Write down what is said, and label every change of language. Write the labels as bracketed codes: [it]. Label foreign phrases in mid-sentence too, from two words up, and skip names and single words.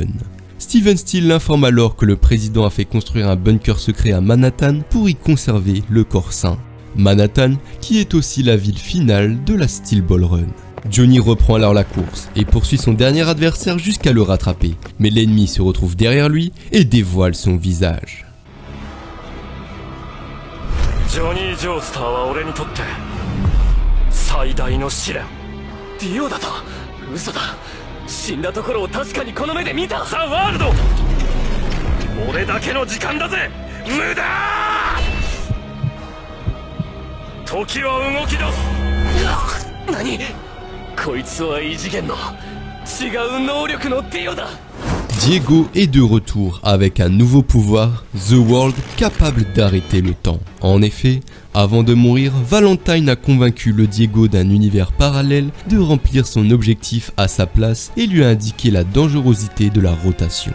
[fr] Steven Steele l'informe alors que le président a fait construire un bunker secret à Manhattan pour y conserver le corps sain. Manhattan qui est aussi la ville finale de la Steel Ball Run. Johnny reprend alors la course et poursuit son dernier adversaire jusqu'à le rattraper, mais l'ennemi se retrouve derrière lui et dévoile son visage. [ja] ジョニー・ジョースターは俺にとって最大の試練。ディオだと？嘘だ。死んだところを確かにこの目で見た。ザ・ワールド、俺だけの時間だぜ。無駄。時は動き出す。何？こいつは異次元の違う能力のディオだ。 [fr] Diego est de retour avec un nouveau pouvoir, The World, capable d'arrêter le temps. En effet, avant de mourir, Valentine a convaincu le Diego d'un univers parallèle de remplir son objectif à sa place et lui a indiqué la dangerosité de la rotation.